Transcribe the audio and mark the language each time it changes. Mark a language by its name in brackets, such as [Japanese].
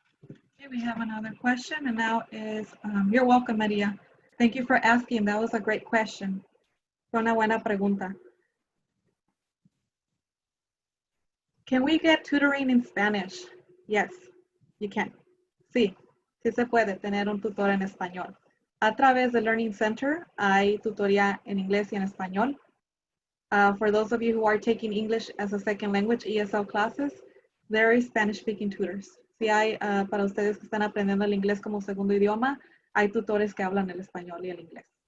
[English] Okay, we have another question, and now is, you're welcome, Maria. Thank you for asking. That was a great question. [Spanish] Fue una buena pregunta. [English] Can we get tutoring in Spanish? Yes, you can. [Spanish] Sí, sí se puede tener un tutor en español. A través del Learning Center hay tutoría en inglés y en español. [English] For those of you who are taking English as a second language, ESL classes, there is Spanish-speaking tutors. [Spanish] Si hay, para ustedes que están aprendiendo el inglés como segundo idioma, hay tutores que hablan el español y el inglés.